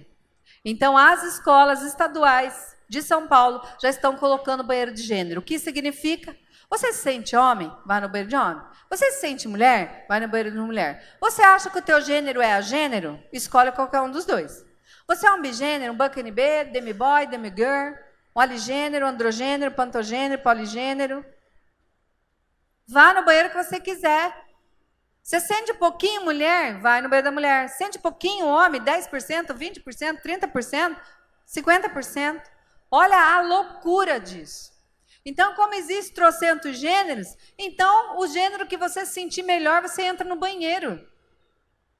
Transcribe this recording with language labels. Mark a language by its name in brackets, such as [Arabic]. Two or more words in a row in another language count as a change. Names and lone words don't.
[Portuguese] Então, as escolas estaduais de São Paulo já estão colocando banheiro de gênero. O que significa? Você se sente homem? Vai no banheiro de homem. Você se sente mulher? Vai no banheiro de mulher. Você acha que o teu gênero é agênero? Escolhe qualquer um dos dois. Você é um bigênero, um buck NB, demi-boy, demi-girl, um aligênero, androgênero, pantogênero, poligênero. Vá no banheiro que você quiser. Você sente um pouquinho mulher? Vai no banheiro da mulher. Sente um pouquinho homem? 10%, 20%, 30%, 50%. Olha a loucura disso. Então, como existe trocentos gêneros, então o gênero que você se sentir melhor, você entra no banheiro.